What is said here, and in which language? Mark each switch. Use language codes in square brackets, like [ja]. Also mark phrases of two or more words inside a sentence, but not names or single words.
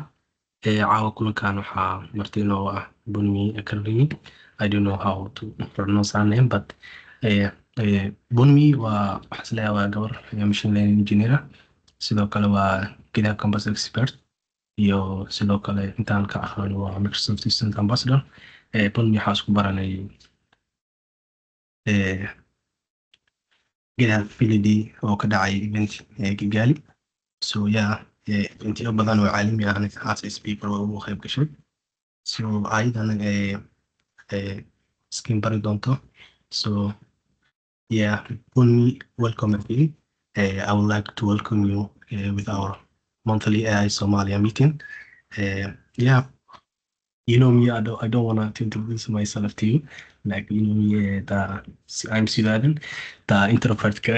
[so] Caawa kulankan waxaa marti inoogu ah Bunmi Akarimi. [en] I don't know how to pronounce her name, but Bunmi [so] waxaa isleeyahay waa gabar [en] machine learning engineer ah. [so] Sidoo kale waa GitHub Campus expert iyo sidoo kale intaan ka aqaan waa Microsoft Student Ambassador. Bunmi waxaa isku baranay GitHub Fidelity oo ka dhacay event Kigali. [en] So yeah, [so] eventyo badan oo caalami ah [en] as a speaker [so] waa ugu qayb gashay. So ayadana skin bari doonto. [en] So yeah, Bunmi, welcome again. I would like to welcome you with our monthly AI Somalia meeting. Yeah, you know me, I don't want to introduce myself to you. Like, you know me, I'm Sudan, the introvert guy.